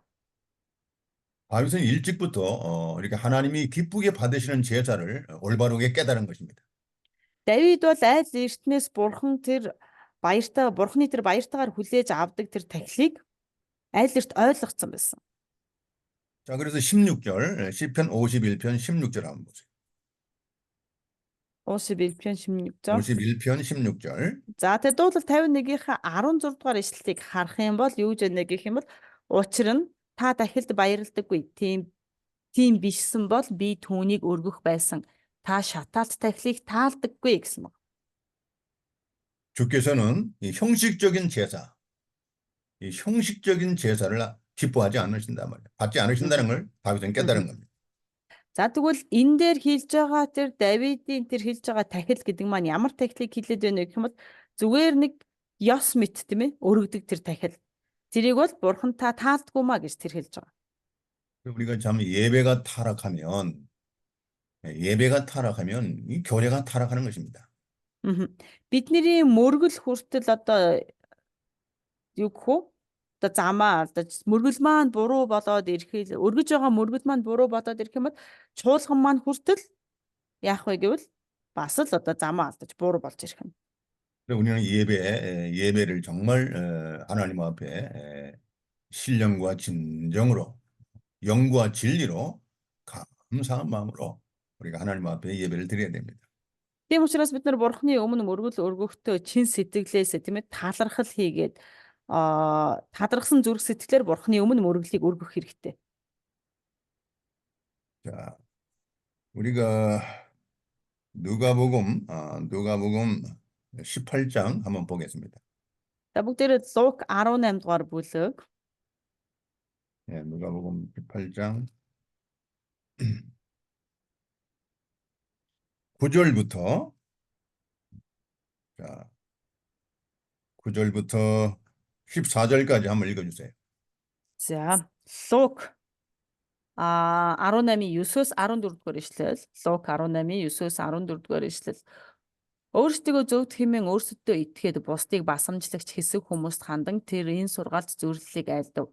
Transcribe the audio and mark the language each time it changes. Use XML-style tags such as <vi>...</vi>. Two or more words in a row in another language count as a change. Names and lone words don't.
<ko>다윗은 일찍부터 이렇게 하나님이 기쁘게 받으시는 제사를 올바르게 깨달은 것입니다.</ko> <mn>Давид бол айл эртнээс Бурханы тэр баяртайгаар хүлээж авдаг тэр тахилыг айл эрт ойлгоцсон байсан.</mn> <ko>자, 그래서 16절, 시편 51편 16절 한번 보세요. 51편 16절. 51편 16절.</ko> <mn>За тэр дуулал 51-ийнхаа 16 дугаар ишлэлийг харах юм бол юу гэж гэх юм бол учир нь та дахилд баярлдаггүй. Тийм бишсэн бол би түүнийг өргөх байсан. Та шатаалт тахилыг таалдаггүй гэсэн үг.</mn> <ko>주께서는 이 형식적인 제사를 기뻐하지 않으신단 말이에요. 받지 않으신다는 걸 다윗은 깨달은 겁니다.</ko> <mn>За тэгвэл энэ дээр хэлж байгаа тэр Давидын тэр хэлж байгаа тахил гэдэг маань ямар тахилыг хэлээд байна гэх юм бол зүгээр нэг ёс мэт тийм ээ өргөдөг тэр тахил. Тэрийг бол бурхан та таалдгүй маа гэж тэр хэлж байгаа.</mn> <ko>우리가 참 예배가 타락하면 이 교회가 타락하는 것입니다.</ko> <mn>Бидний мөргөл хүртэл одоо юу гэх вэ? Одоо замаа одоо мөргөл маань буруу болоод ирэхэд өргөж байгаа мөргөл маань буруу болоод ирэх юм бол чуулган маань хүртэл яах вэ гэвэл бас л одоо замаа алдаж буруу болж ирэх юм.</mn> <ko>우리는 예배를 정말 하나님 앞에 신령과 진정으로 영과 진리로 감사한 마음으로 우리가 하나님 앞에 예배를 드려야 됩니다.</ko> <mn>Тийм учраас бид нар Бурханы өмнө мөргөл өргөхдөө чин сэтгэлээсээ тийм ээ талархал хийгээд тадрахсан зүрх сэтгэлээр Бурханы өмнө мөргөлийг өргөх хэрэгтэй.</mn> <ko>자, 우리가 누가복음 18장 한번 보겠습니다.</ko> <mn>За бүгдээрээ Лук 18 дугаар бүлэг.</mn> <ko>예, 누가복음 18장 9절부터 14절까지 한번 읽어주세요.</ko> <mn>За Лук 18-9-өөс 14 дугаар ишлэл. Лук 18-9-өөс 14 дугаар ишлэл. Өөрсдөө зөвд хэмээн өөрсөддөө итгээд бусдыг басамжлагч хэсэг хүмүүст хандан тэр энэ сургаалт зөвлөлийг айлдав.</mn>